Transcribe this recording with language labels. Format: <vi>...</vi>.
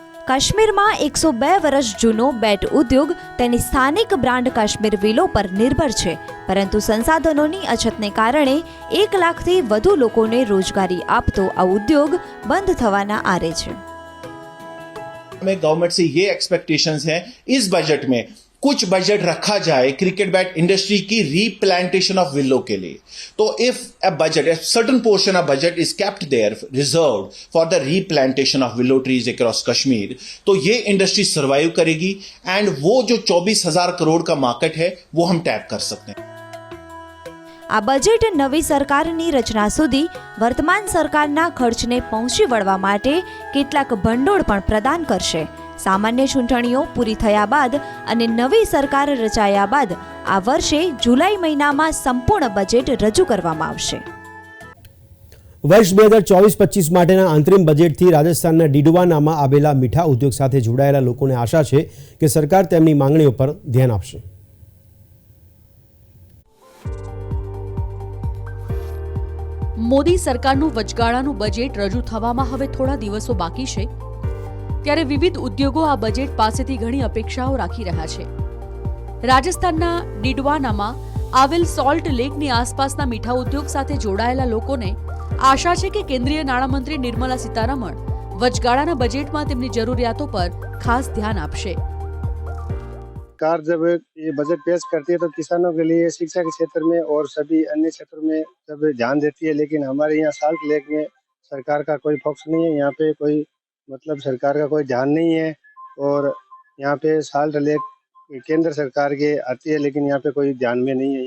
<gu>કાશ્મીરમાં 102 વર્ષ જૂનો બેટ ઉદ્યોગ તેની સ્થાનિક બ્રાન્ડ કાશ્મીર વિલો પર નિર્ભર છે, પરંતુ સંસાધનોની અછતને કારણે 1 લાખથી વધુ લોકોને રોજગારી આપતો આ ઉદ્યોગ બંધ થવાના આરે છે।</gu> <hi>हमें गवर्नमेंट से ये एक्सपेक्टेशंस हैं, इस बजट में कुछ बजट रखा जाए क्रिकेट बैट इंडस्ट्री की रीप्लांटेशन ऑफ विलो के लिए। तो</hi> <en>if a budget, a certain portion of budget is kept there reserved for the replantation of willow trees across Kashmir,</en> <hi>तो ये इंडस्ट्री सर्वाइव करेगी एंड वो जो 24,000 करोड़ का मार्केट है वो हम टैप कर सकते हैं।</hi> <gu>આ બજેટ નવી સરકારની રચના સુધી વર્તમાન સરકારના ખર્ચને પહોંચી વળવા માટે કેટલાક ભંડોળ પણ પ્રદાન કરશે। સામાન્ય ચૂંટણીઓ પૂરી થયા બાદ અને નવી સરકાર રચાયા બાદ આ વર્ષે જુલાઈ મહિનામાં સંપૂર્ણ બજેટ રજૂ કરવામાં આવશે। વર્ષ 2024-25 માટેના અંતરિમ બજેટથી રાજસ્થાનના ડીડવાનામાં આવેલા મીઠા ઉદ્યોગ સાથે જોડાયેલા લોકોને આશા છે કે સરકાર તેમની માંગણીઓ પર ધ્યાન આપશે। મોદી સરકારનું વચગાળાનું બજેટ રજૂ થવામાં હવે થોડા દિવસો બાકી છે, ત્યારે વિવિધ ઉદ્યોગો આ બજેટ પાસેથી ઘણી અપેક્ષાઓ રાખી રહ્યા છે। રાજસ્થાનના ડીડવાનામાં આવેલ સોલ્ટ લેકની આસપાસના મીઠા ઉદ્યોગ સાથે જોડાયેલા લોકોને આશા છે કે કેન્દ્રીય નાણામંત્રી निर्मला सीतारमण વચગાળાના બજેટમાં તેમની જરૂરિયાતો પર ખાસ ધ્યાન આપશે।</gu> <hi>सरकार जब ये बजट पेश करती है तो किसानों के लिए शिक्षा के क्षेत्र में और सभी अन्य क्षेत्रों में जब ध्यान देती है, लेकिन हमारे यहाँ साल्ट लेक में सरकार का कोई फोकस नहीं है। यहाँ पे कोई मतलब सरकार का कोई ध्यान नहीं है और यहाँ पे साल्ट लेक केंद्र सरकार के आती है, लेकिन यहाँ पे कोई ध्यान में नहीं है।</hi>